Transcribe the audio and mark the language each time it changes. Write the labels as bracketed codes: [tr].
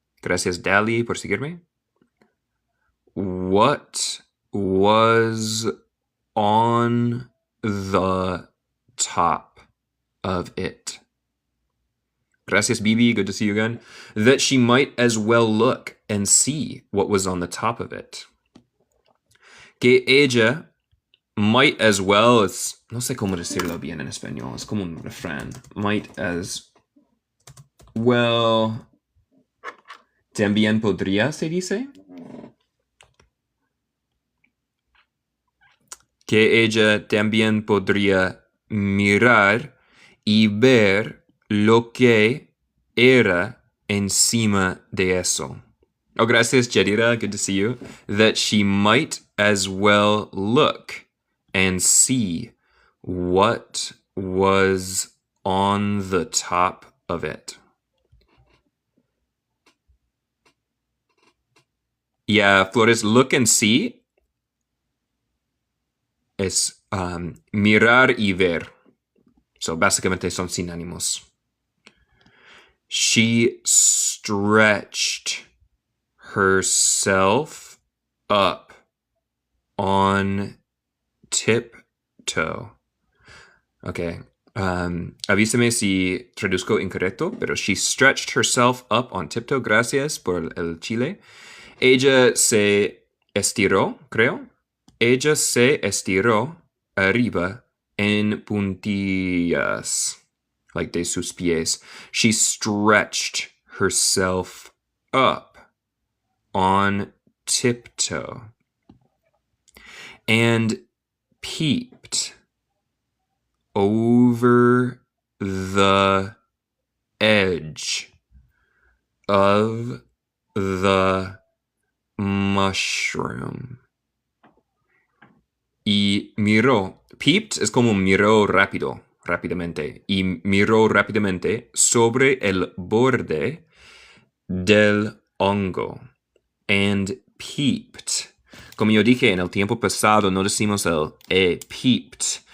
[es] Gracias, Dali, por seguirme. [en] What was on the top of it? [es] Gracias, Bibi. [en] Good to see you again. That she might as well look and see what was on the top of it. [es] Que ella might as well es... No sé cómo decirlo bien en español. Es como un refrán. Might as well... También podría, se dice. Que ella también podría mirar y ver lo que era encima de eso. Oh, gracias, Jadira. [en] Good to see you. That she might as well look and see what was on the top of it. [es] Yeah, Flores, look and see es mirar y ver. So, básicamente son sinónimos. [en] She stretched herself up on tiptoe. Okay. [es] Avísame si traduzco incorrecto, pero [en] she stretched herself up on tiptoe. [es] Gracias por el chile. Ella se estiró, creo. Ella se estiró arriba en puntillas, like de sus pies. [en] She stretched herself up on tiptoe and peeped over the edge of the mushroom. [es] Y miró. Peeped es como miró rápidamente. Y miró rápidamente sobre el borde del hongo. [en] And peeped. [es] Como yo dije, en el tiempo pasado no decimos el peeped.